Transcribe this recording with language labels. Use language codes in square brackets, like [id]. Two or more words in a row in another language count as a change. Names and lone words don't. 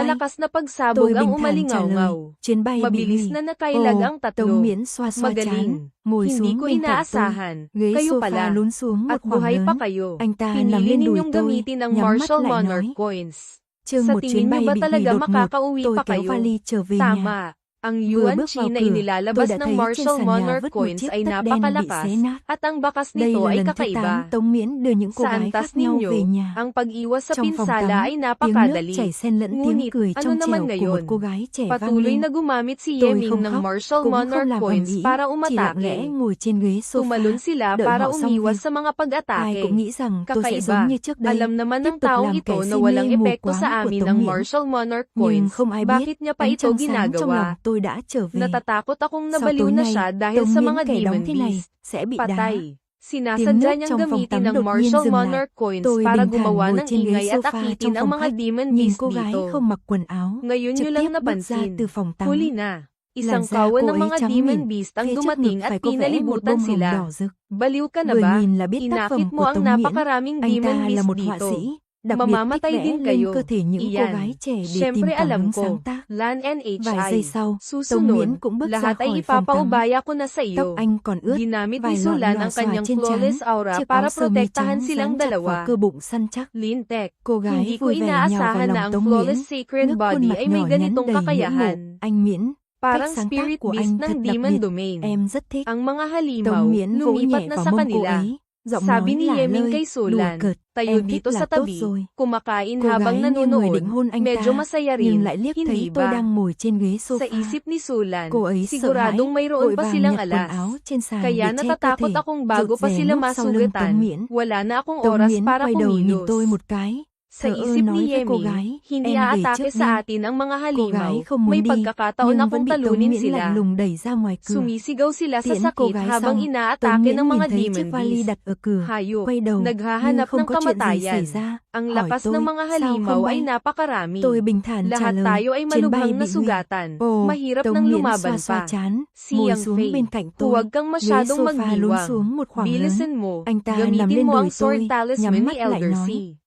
[tl] malakas na pagsabog [vi] Tôi [tl] ang [vi] bình thản trả lời, [tl] umalingaw-ngaw. [vi] chuyến bay bị [tl] Mabilis [vi] hủy. [tl] na nakailag [vi] Ồ, [tl] ang tatlo. [vi] Tống Miễn xoa xoa chán, [tl] Magaling. [vi] ngồi [tl] Hindi [vi] xuống [tl] ko [vi] bên cạnh tôi. [tl] inaasahan. [vi] Ghế [tl] Kayo [vi] sofa [tl] pala. [vi] lún xuống một [tl] At [vi] khoảng [tl] buhay pa [vi] lớn. [tl] kayo. [vi] Anh ta nằm [tl] Pinili [vi] lên đùi [tl] ninyong [vi] tôi, [tl] gamitin ang [vi] nhắm mắt [tl] Marshall [vi] lại [tl] Monarch [vi] nói. [tl] coins. [vi] Chương [tl] Sa [vi] một [tl] tingin [vi] chuyến [tl] nyo [vi] bay [tl] ba [vi] bị hủy [tl] talaga [vi] đột ngột, [tl] makakauwi [vi] tôi [tl] pa [vi] kéo [tl] kayo? [vi] vali trở về nhà. [tl] Tama. Ang [vi] Vừa [tl] yuan [vi] bước [tl] chi [vi] vào [tl] na [vi] cửa, [tl] inilalabas [vi] tôi đã [tl] ng [vi] thấy trên [tl] Marshall [vi] sàn nhà [tl] Monarch [vi] vứt một [tl] coins [vi] chiếc [tl] ay [vi] tất đen bị [tl] napakalakas, [vi] xé nát. [tl] at ang bakas [vi] Đây [tl] nito [vi] là [tl] ay [vi] lần thứ 8 [tl] kakaiba. [vi] Tống Miễn đưa những cô [tl] Sa [vi] gái [tl] antas [vi] khác nhau [tl] ninyo, [vi] về nhà. [tl] ang pag-iwas sa [vi] Trong phòng [tl] pinsala [vi] tắm, [tl] ay [vi] tiếng nước [tl] napakadali. [vi] chảy xen lẫn tiếng [tl] Ngunit, [vi] cười [tl] ano [vi] trong [tl] naman [vi] trẻo của một [tl] ngayon? [vi] cô gái trẻ vang [tl] Patuloy [vi] lên. [tl] na gumamit si [vi] Tôi [tl] Yeming [vi] không [tl] ng [vi] khóc, [tl] Marshall [vi] cũng không [tl] Monarch [vi] làm ầm [tl] coins [vi] ĩ, [tl] para [vi] chỉ lặng lẽ [tl] umatake. [vi] ngồi trên ghế [tl] Tumalon [vi] sofa, [tl] sila [vi] đợi [tl] para [vi] họ xong [tl] umiwas [vi] việc. [tl] sa mga [vi] Ai [tl] pag-atake. [vi] cũng nghĩ rằng tôi sẽ giống [tl] Kakaiba. [vi] như trước đây, [tl] Alam naman [vi] tiếp [tl] ng [vi] tục [tl] taong [vi] làm [tl] ito [vi] kẻ [tl] na [vi] si [tl] walang [vi] mê mù [tl] epekto sa [vi] quáng của [tl] amin [vi] Tống [tl] ang [vi] Miễn. [tl] Marshall Monarch [vi] Nhưng [tl] coins. [vi] không ai biết, [tl] Bakit niya pa [vi] ánh [tl] ito [vi] trăng sáng trong lòng [tl] ginagawa? [vi] tôi đã trở về. [tl] Natatakot akong [vi] Sau [tl] nabaliw [vi] tối [tl] na [vi] nay, [tl] siya dahil [vi] Tống [tl] sa [vi] Miễn [tl] mga [vi] kẻ [tl] demon [vi] đóng thế này [tl] beast. [vi] sẽ bị đá. [tl] Patay. [vi] Tiếng [tl] Sinasadya [vi] nước [tl] niyang [vi] trong phòng [tl] gamitin [vi] tắm [tl] ang [vi] đột nhiên [tl] Marshall [vi] dừng lại. [tl] Monarch coins [vi] Tôi [tl] para [vi] bình thản [tl] gumawa [vi] ngồi [tl] ng [vi] trên ghế [tl] ingay at [vi] sofa [tl] akitin [vi] trong [tl] ang [vi] phòng [tl] mga [vi] khách, [tl] demon [vi] nhìn [tl] beast [vi] cô gái [tl] dito. [vi] không mặc quần áo, [tl] Ngayon [vi] trực [tl] nyo lang [vi] tiếp bước ra [tl] napansin. [vi] từ phòng tắm. [tl] Huli na. [vi] Làn [tl] Isang [vi] da [tl] kawan [vi] cô [tl] ng [vi] ấy [tl] mga [vi] trắng [tl] demon [vi] mịn, [tl] beast ang [vi] phía trước ngực [tl] dumating at [vi] phải có vẽ một [tl] pinalibutan [vi] bông hồng [tl] sila. [vi] đỏ rực. [tl] Baliw ka na [vi] Vừa [tl] ba? [vi] nhìn là biết tác phẩm [tl] Inakit mo [vi] của [tl] ang [vi] Tống Miễn. [tl] napakaraming [vi] Anh [tl] demon [vi] ta là [tl] beast [vi] một họa [tl] dito. [vi] sĩ, đặc biệt thích [tl] Mamamatay [vi] vẽ [tl] din [vi] lên [tl] kayo. [vi] cơ thể những cô [tl] Iyan. [vi] gái trẻ để tìm [tl] Siyempre [vi] cảm [tl] alam [vi] hứng [tl] ko. [vi] sáng tác. [tl] Lan [vi] Vài giây [tl] NHI. [vi] sau, Tống [tl] Susunod, [vi] Miễn cũng bước ra [tl] lahat ay [vi] khỏi phòng tắm. [tl] ipapaubaya ko na sa [vi] Tóc [tl] iyo. [vi] anh còn ướt, [tl] Ginamit [vi] vài [tl] ni [vi] lọn [tl] Sulan [vi] lòa [tl] ang [vi] xòa [tl] kanyang [vi] trên trán, [en] flawless aura [vi] chiếc [tl] para [vi] áo sơ mi [tl] protektahan [vi] trắng [tl] silang [vi] dán chặt vào [tl] dalawa. [vi] cơ bụng săn chắc. [tl] Lintek, [vi] Cô gái [tl] hindi ko [vi] vui vẻ nhào vào [tl] inaasahan [vi] lòng [tl] na ang [vi] Tống Miễn, [en] flawless sacred [vi] ngước khuôn [tl] body [vi] mặt [tl] ay may [vi] nhỏ nhắn [tl] ganitong [vi] đầy ngưỡng mộ. [tl] kakayahan. [vi] Anh Miễn, [tl] Parang [vi] cách sáng tác [tl] spirit [vi] của [tl] beast [vi] anh thật [tl] ng [vi] đặc [tl] demon [vi] biệt, [tl] domain. [vi] em rất thích. [tl] Ang mga halimaw, [vi] Tống Miễn vỗ [tl] lumipat [vi] nhẹ [tl] na [vi] vào [tl] sa [vi] mông cô [tl] kanila. [vi] ấy, giọng [tl] Sabi [vi] nói [tl] ni [vi] lả [tl] Yeming [vi] lơi, [tl] kay [vi] đùa [tl] Sulan, [vi] cợt, [tl] tayo [vi] em thích [tl] dito [vi] là [tl] sa [vi] tốt [tl] tabi, [vi] rồi. [tl] kumakain [vi] Cô [tl] habang [vi] gái như người định [tl] nanonood, [vi] hôn anh [tl] medyo [vi] ta, [tl] masaya [vi] nhưng [tl] rin, [vi] lại liếc thấy [tl] hindi [vi] tôi [tl] ba? [vi] đang ngồi trên ghế [tl] Sa [vi] sofa. [tl] isip ni Sulan, [vi] Cô ấy sợ hãi, [tl] siguradong mayroon [vi] vội [tl] pa [vi] vàng [tl] silang [vi] nhặt quần áo [tl] alas. [vi] trên sàn [tl] Kaya [vi] để che cơ [tl] natatakot [vi] thể, [tl] akong bago [vi] rụt [tl] pa [vi] rè [tl] sila [vi] núp sau lưng Tống [tl] masugatan, [vi] Miễn. [tl] wala na akong [vi] Tống [tl] oras [vi] Miễn [tl] para [vi] quay đầu nhìn [tl] kumilos. [vi] tôi một cái, [tl] Sa [vi] thờ ơ [tl] isip [vi] nói [tl] ni [vi] với cô [tl] Yeming, [vi] gái, [tl] hindi [vi] em về [tl] aatake [vi] trước [tl] sa [vi] đi. [tl] atin ang mga [vi] Cô gái [tl] halimaw, [vi] không [tl] may [vi] muốn đi, [tl] pagkakataon [vi] nhưng [tl] akong [vi] vẫn bị Tống [tl] talunin [vi] Miễn lạnh [tl] sila. [vi] lùng đẩy ra ngoài cửa. [tl] Sumisigaw sila sa [vi] Tiễn cô [tl] sakit [vi] gái [tl] habang [vi] xong, Tống [tl] inaatake [vi] Miễn [tl] ng [vi] nhìn [tl] mga [vi] thấy chiếc [tl] demon [vi] vali [tl] beast. [vi] đặt ở cửa, [tl] Hayop, [vi] quay đầu, nhưng [tl] naghahanap [vi] không [tl] ng [vi] có chuyện gì xảy [tl] kamatayan. [vi] ra, [tl] Ang [vi] hỏi [tl] lakas ng [vi] tôi, [tl] mga [vi] sao [tl] halimaw [vi] không [tl] ay [vi] bay? [tl] napakarami. [vi] Tôi bình thản trả [tl] Lahat [vi] lời, [tl] tayo ay [vi] chuyến bay [tl] malubhang [vi] bị hủy. [tl] nasugatan. [vi] Ồ, [tl] Mahirap [vi] Tống [tl] nang [vi] Miễn [tl] lumaban [vi] xoa xoa [tl] pa. [vi] chán, ngồi [tl] Siyang [vi] xuống [tl] Faye, [vi] bên cạnh tôi, [tl] huwag kang [vi] ghế [tl] masyadong [vi] sofa lún [tl] magdiwang. [vi] xuống một khoảng lớn. [tl] Bilisan mo, [vi] Anh ta nằm [tl] gamitin [vi] lên [tl] mo [vi] đùi [tl] ang sword [vi] tôi, [tl] talisman [vi] nhắm [tl] ni [vi] mắt lại [tl] Elder [vi] nói, [tl] C.